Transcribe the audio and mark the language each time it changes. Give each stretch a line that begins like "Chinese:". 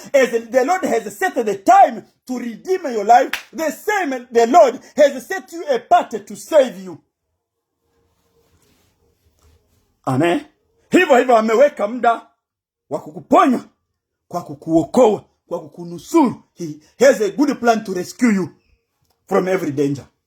English: As the Lord has set the time to redeem your life, the same the Lord has set you apart to save you. Amen.
Swahili: Hivyo ameweka muda wa kukuponya, kwa kukuokoa, kwa kukunusuru.
English: He has a good plan to rescue you from every danger.